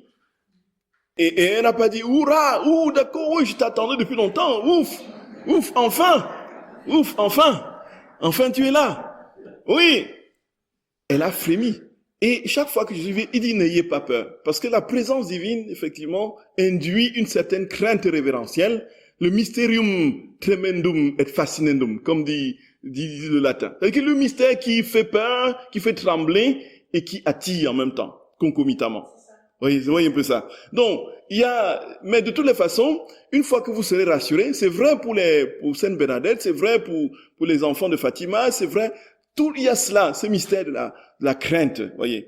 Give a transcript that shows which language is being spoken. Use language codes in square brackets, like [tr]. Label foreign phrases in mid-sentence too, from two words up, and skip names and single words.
[fr] Et elle n'a pas dit, hurrah, d'accord, oui, je t'attendais depuis longtemps, ouf, enfin tu es là. Oui, elle a frémi. Et chaque fois que Jésus vient, il dit, n'ayez pas peur. Parce que la présence divine, effectivement, induit une certaine crainte révérentielle, le [la] mysterium tremendum et fascinandum, [fr] comme dit le latin. C'est-à-dire que le mystère qui fait peur, qui fait trembler et qui attire en même temps, concomitamment. Vous voyez un peu ça. Donc, mais de toutes les façons, une fois que vous serez rassurés, c'est vrai pour Sainte Bernadette, c'est vrai pour les enfants de Fatima, c'est vrai, il y a cela, ce mystère de la crainte, voyez.